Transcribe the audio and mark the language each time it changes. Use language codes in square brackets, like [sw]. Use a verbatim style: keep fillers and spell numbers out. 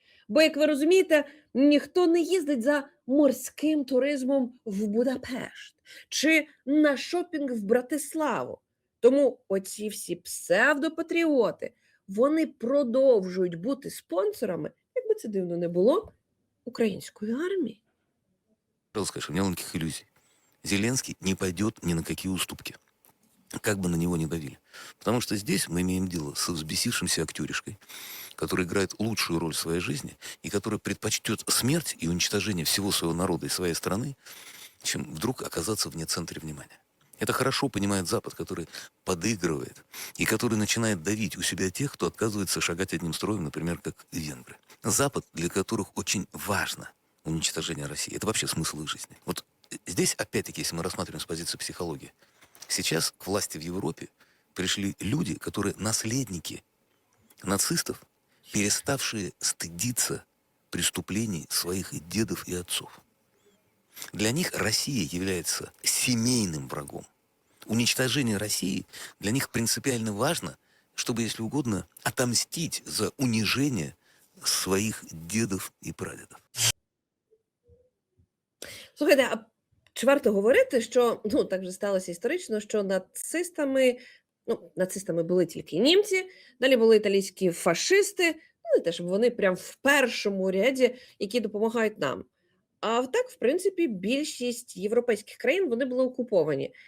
[uk] Бо, як ви розумієте, ніхто не їздить за морським туризмом в Будапешт чи на шопінг в Братиславу. Тому оці всі псевдопатріоти, вони продовжують бути спонсорами, якби це дивно не було, української армії. [ru] Пожалуйста, скажу, у меня никаких иллюзий. Зеленский не пойдет ни на какие уступки, как бы на него ни давили. Потому что здесь мы имеем дело с взбесившимся актеришкой, который играет лучшую роль в своей жизни и который предпочтет смерть и уничтожение всего своего народа и своей страны, чем вдруг оказаться вне центра внимания. Это хорошо понимает Запад, который подыгрывает и который начинает давить у себя тех, кто отказывается шагать одним строем, например, как венгры. Запад, для которых очень важно уничтожение России. Это вообще смысл их жизни. Вот здесь, опять-таки, если мы рассматриваем с позиции психологии, сейчас к власти в Европе пришли люди, которые наследники нацистов, переставшие стыдиться преступлений своих дедов и отцов. Для них Россия является семейным врагом. Уничтожение России для них принципиально важно, чтобы, если угодно, отомстить за унижение своих дедов и прадедов. [uk] Слухайте, а чи варто говорити, що, ну, так же сталося історично, що нацистами, ну, нацистами були тільки німці, далі були італійські фашисти, ну, не те, щоб вони прям в першому ряді, які допомагають нам. А так, в принципі, більшість європейських країн, вони були окуповані.